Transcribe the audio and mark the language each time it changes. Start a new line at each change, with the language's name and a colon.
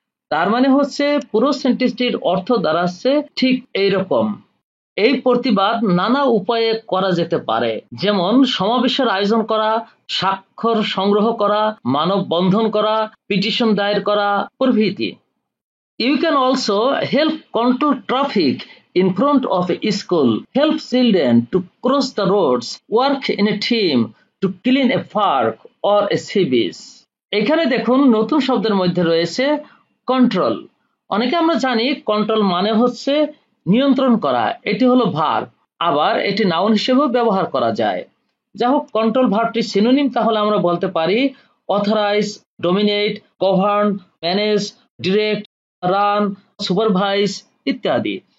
Bangla: তার মানে হচ্ছে পুরো সেন্টেন্সটির অর্থ দাঁড়াচ্ছে ঠিক এইরকম। এই প্রতিবাদ নানা উপায়ে করা যেতে পারে, যেমন সমাবেশের আয়োজন করা, স্বাক্ষর সংগ্রহ করা, মানববন্ধন করা, পিটিশন দায়ের করা প্রভৃতি।
English: You can also help control traffic in front of a school, help children to cross the roads, work in a team to clean a park or a sea beach.
Bangla: এখানে দেখুন নতুন শব্দের মধ্যে রয়েছে কন্ট্রোল। অনেকে আমরা জানি কন্ট্রোল মানে হচ্ছে নিয়ন্ত্রণ করা, এটি হলো ভার্ব। আবার এটি নাউন হিসেবেও ব্যবহার করা যায়। যাই হোক, কন্ট্রোল ভার্বটি সিনোনিম তাহলে আমরা বলতে পারি authorize, dominate, govern, manage, direct, run, supervise ইত্যাদি।